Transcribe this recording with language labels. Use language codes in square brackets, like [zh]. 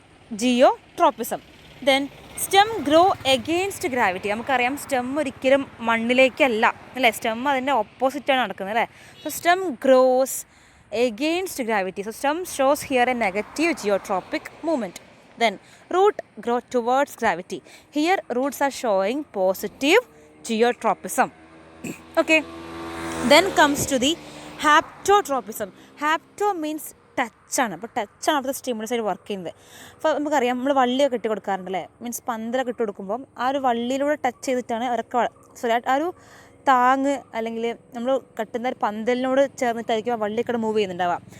[en] Geotropism. Then stem grow against gravity. [ml] നമുക്കറിയാം stem ഒരിക്കലും മണ്ണിലേക്കല്ല അല്ലേ, സ്റ്റെം അതിൻ്റെ ഓപ്പോസിറ്റാണ് നടക്കുന്നത് അല്ലേ. [en] So stem grows against gravity. So stem shows here a negative geotropic movement. Then root grow towards gravity. Here roots are showing positive geotropism. Okay. Then comes to the haptotropism. Hapto means [ml] touch ആണ്. അപ്പോൾ ടച്ചാണ് അവിടുത്തെ stimulus ആയിട്ട് work ചെയ്യുന്നത്. അപ്പോൾ നമുക്കറിയാം നമ്മൾ വള്ളിയൊക്കെ ഇട്ട് കൊടുക്കാറുണ്ടല്ലേ, means പന്തലൊക്കെ ഇട്ട് കൊടുക്കുമ്പം ആ ഒരു വള്ളിയിലൂടെ ടച്ച് ചെയ്തിട്ടാണ് അവരൊക്കെ ആ ഒരു താങ്ങ് അല്ലെങ്കിൽ നമ്മൾ കെട്ടുന്ന ഒരു പന്തലിനോട് ചേർന്നിട്ടായിരിക്കും ആ വള്ളിയൊക്കെ മൂവ് ചെയ്യുന്നുണ്ടാവുക.